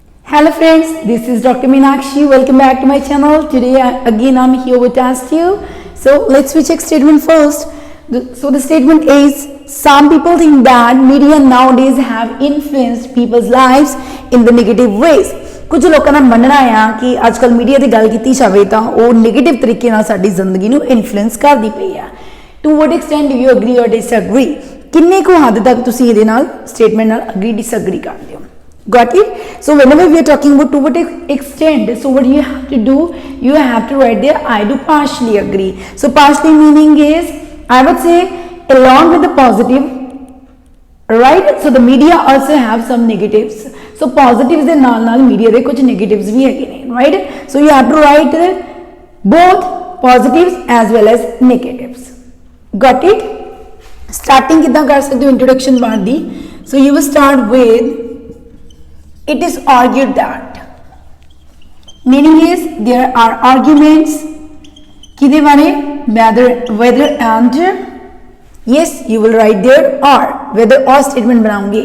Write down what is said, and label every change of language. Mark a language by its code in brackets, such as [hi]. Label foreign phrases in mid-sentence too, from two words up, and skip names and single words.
[en] Hello friends, this is Dr. Meenakshi. Welcome back to my channel. Today again I'm here with ask you. So let's check statement first. So the statement is, some people think that media nowadays have influenced people's lives in the negative ways. [hi] कुछ लोगों का मनना है कि आजकल मीडिया की गल की जाए तो वो नेगेटिव तरीके [pa] ਨਾਲ ਸਾਡੀ ਜ਼ਿੰਦਗੀ ਨੂੰ ਇਨਫਲੂਐਂਸ ਕਰਦੀ ਪਈ ਆ. [en] To what extent do you agree or disagree? [pa] ਕਿੰਨੇ ਕੁ ਹੱਦ ਤੱਕ ਤੁਸੀਂ ਇਹਦੇ ਨਾਲ ਸਟੇਟਮੈਂਟ ਨਾਲ [en] agree disagree [pa] ਕਰਦੇ ਹੋ? [en] Got it? So whenever we are talking about to what extent, so what you have to do, you have to write there I do partially agree. So partially meaning is, I would say, along with the positive, right? So the media also have some negatives. So positives [pa] ਦੇ ਨਾਲ ਨਾਲ media ਦੇ ਕੁਝ negatives ਵੀ ਹੈਗੇ ਨੇ, [en] right? So you have to write both positives as well as negatives. Got it? Starting [pa] ਕਿੱਦਾਂ ਕਰ ਸਕਦੇ ਹੋ [en] introduction part ਦੀ? So you will start with, it is argued that, meaning is there are arguments [pa] ਕਿਹਦੇ ਬਾਰੇ, [en] whether and, yes you will write there or, whether or statement बनाऊंगी.